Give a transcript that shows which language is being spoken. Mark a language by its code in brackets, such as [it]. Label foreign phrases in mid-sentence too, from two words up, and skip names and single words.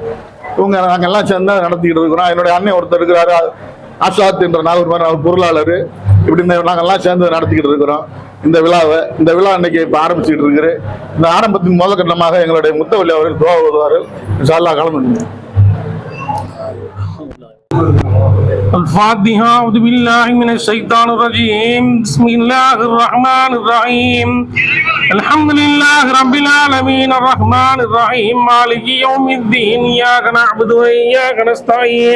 [ta] நாங்கள் எல்லாம் சேர்ந்து நடத்திக்கிட்டு இருக்கிறோம். என்னுடைய அண்ணன் ஒருத்தர் இருக்கிறாரு, ஆசாத் என்ற நாகூர் பொருளாளர், இப்படி நாங்கள்லாம் சேர்ந்து நடத்திக்கிட்டு இருக்கிறோம் இந்த விழாவை. இந்த விழா இன்னைக்கு இப்போ ஆரம்பிச்சுட்டு இருக்குது. இந்த ஆரம்பத்தின் முதல் கட்டமாக எங்களுடைய முத்தவல்லி அவர்கள் துவா ஓதுவார்கள். [ar] إن شاء الله கலந்து. الفاتحة. أعوذ بالله من الشيطان الرجيم. بسم الله الرحمن الرحيم. الحمد لله رب العالمين الرحمن الرحيم مالك يوم الدين. إياك نعبد وإياك نستعين.